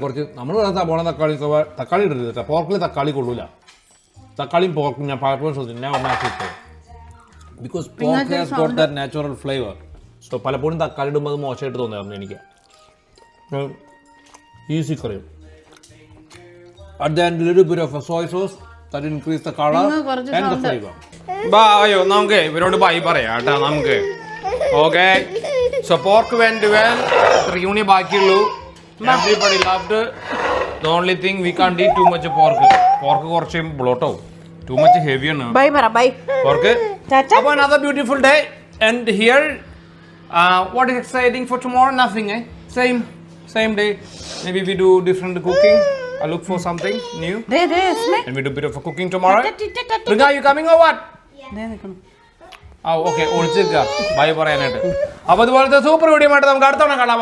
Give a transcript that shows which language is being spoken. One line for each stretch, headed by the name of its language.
Malayalam: കുറച്ച് നമ്മൾ സബോള തക്കാളി ഇടരുത് കേട്ടോ. പോർക്കിൽ തക്കാളി കൊള്ളൂല. തക്കാളിയും പോർക്കും ഞാൻ പലപ്പോഴും ശ്രദ്ധിച്ചു. ഞാൻ ഒന്നാക്കി
English: Because pork has got that natural flavour.
Malayalam: So പലപ്പോഴും തക്കാളി ഇടുമ്പോൾ അത് മോശമായിട്ട് തോന്നിയായിരുന്നു എനിക്ക്.
English: Easy curry. At the end, a little bit of a soy sauce that increase the color and the flavor.
Malayalam: അയ്യോ നമുക്ക് ഇവരോട് ബൈ പറയാം കേട്ടോ നമുക്ക്.
English: Okay, so pork went well.
Malayalam: യൂണി ബാക്കിയുള്ളൂ.
English: Everybody loved it. The only thing we can't eat too much pork.
Malayalam: Pork കുറച്ച് bloat ആവും.
English: Too much heavy
Malayalam: ആണ്. ബൈ പറ ബൈ.
English: Pork.
Malayalam: അപ്പോൾ
English: another beautiful day. And here, what is exciting for tomorrow? Nothing, eh? Same day. Maybe we do different cooking. I look for something new. And we do a bit of a cooking tomorrow. Rina, are you coming or what?
Malayalam: Okay, ഒളിച്ചിരിക്ക by പറയാനായിട്ട്. അപ്പോൾ അതുപോലത്തെ super video ആയിട്ട് നമുക്ക് അടുത്ത തവണ കാണാം.